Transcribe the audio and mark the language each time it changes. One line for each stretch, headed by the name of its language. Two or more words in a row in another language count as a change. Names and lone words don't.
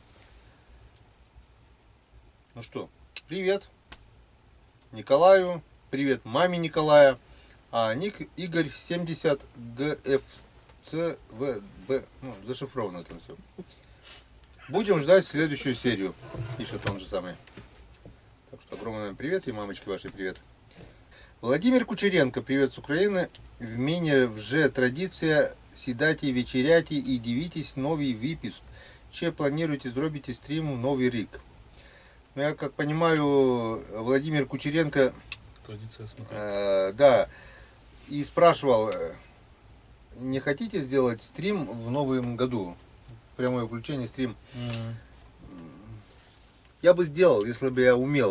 Russian: Ну что, привет Николаю, привет маме Николая, а ник Игорь 70 ГФЦВБ, ну, зашифровано там все. Будем ждать следующую серию, пишет он же самый. Так что огромный вам привет и мамочке вашей привет. Владимир Кучеренко, привет с України.
Ukrainian: В мене вже традиція сідати, вечеряти і дивитись новий випуск. Чи плануєте зробити стрім в Новий рік?
Russian: Ну, я как понимаю, Владимир Кучеренко, Традиция смотреть. да, и спрашивал, не хотите сделать стрим в новом году? Прямое включение, стрим. Я бы сделал, если бы я умел.